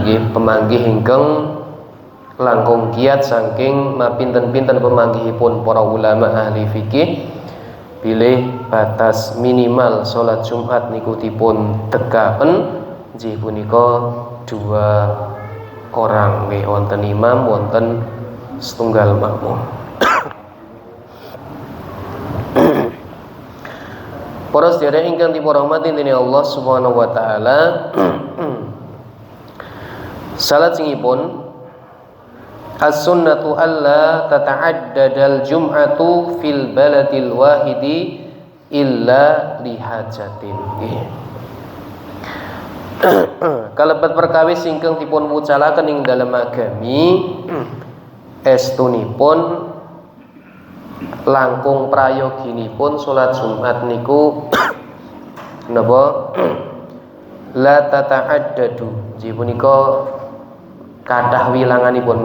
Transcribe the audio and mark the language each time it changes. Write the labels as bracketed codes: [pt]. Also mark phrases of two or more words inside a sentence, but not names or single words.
[jv] nggih pemanggih ingkang langkung kiat saking mapinten-pinten pemanggihipun para ulama ahli fikih bilih batas minimal salat Jumat niku dipun tegaken nggih punika 2 orang nggih, wonten imam wonten setunggal makmum. Para sedherek ingkang dirahmati dening Allah [ar] سبحانه وتعالى, [jv] salat singipun [ar] السنة ألا تتعدد الجمعة في البلد الواحد إلا لحاجة. [jv] Kalebet perkawis ingkang dipun wucalaken ing dalem agami estunipun langkung prayoginipun salat Jumat niku napa [ar] لا تتعدد [jv] nggih punika kathah wilanganipun.